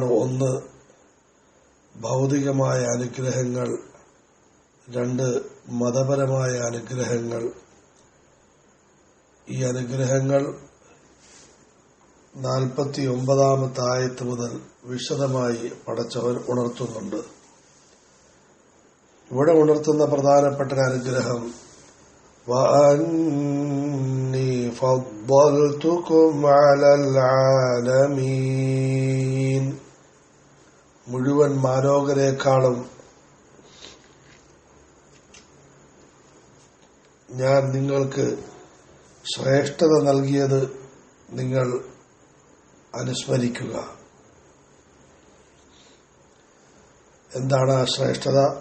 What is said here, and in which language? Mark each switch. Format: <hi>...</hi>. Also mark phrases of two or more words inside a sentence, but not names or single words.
<ml>ഒന്ന് ഭൗതികമായ അനുഗ്രഹങ്ങൾ, രണ്ട് മതപരമായ അനുഗ്രഹങ്ങൾ. ഈ അനുഗ്രഹങ്ങൾ 49-ാമത്തെ ആയത്ത് മുതൽ വിശദമായി പടച്ചവൻ ഉണർത്തുന്നുണ്ട്. ഇവിടെ ഉണർത്തുന്ന പ്രധാനപ്പെട്ട അനുഗ്രഹം</ml> <ar>وأني فضلتكم على العالمين,</ar> <ml>മുഴുവൻ മാലോകരേക്കാളും ഞാൻ നിങ്ങൾക്ക് ശ്രേഷ്ഠത നൽകിയത് നിങ്ങൾ അനുസ്മരിക്കുക. എന്താണ് ആ ശ്രേഷ്ഠത?</ml>